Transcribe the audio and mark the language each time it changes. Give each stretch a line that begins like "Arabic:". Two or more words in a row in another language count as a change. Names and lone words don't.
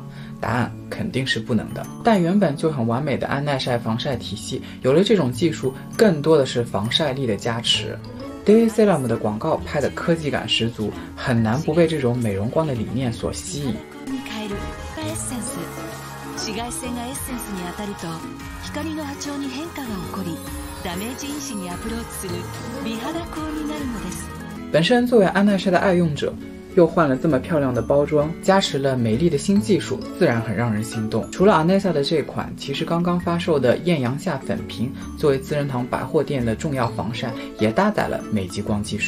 Chinese: 答案肯定是不能的。但原本就很完美的安耐晒防晒体系，有了这种技术，更多的是防晒力的加持。Day Serum 的广告拍的科技感十足，很难不被这种美容光的理念所吸引。
Japanese: 紫外線がエッセンスに当たると光の波長に変化が起こり、ダメージ因子にアプローチする美肌光になるのです。
Chinese: 本身作为安耐晒的爱用者， 又换了这么漂亮的包装，加持了美丽的新技术，自然很让人心动。除了 Anessa 的这款，其实刚刚发售的艳阳下粉瓶，作为资生堂百货店的重要防晒，也搭载了美极光技术。